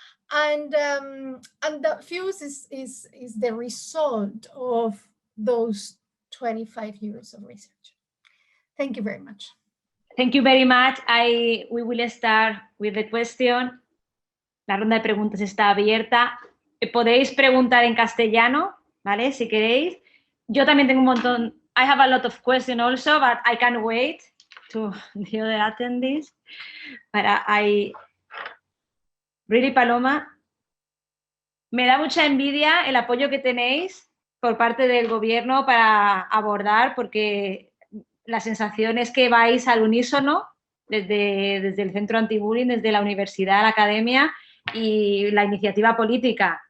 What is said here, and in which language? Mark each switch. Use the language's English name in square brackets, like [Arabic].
[English] And the FUSE is the result of those 25 years of research. Thank you very much. Thank you very much. We will start with the question. [Spanish] La ronda de preguntas está abierta. Podéis preguntar en castellano, ¿vale? Si queréis. Yo también tengo un montón. [English] I have a lot of questions also, but I can't wait to the other attendees. But I really, Paloma, [Spanish] Me da mucha envidia el apoyo que tenéis por parte del gobierno para abordar, porque la sensación es que vais al unísono desde el centro anti-bullying, desde la universidad, la academia y la iniciativa política.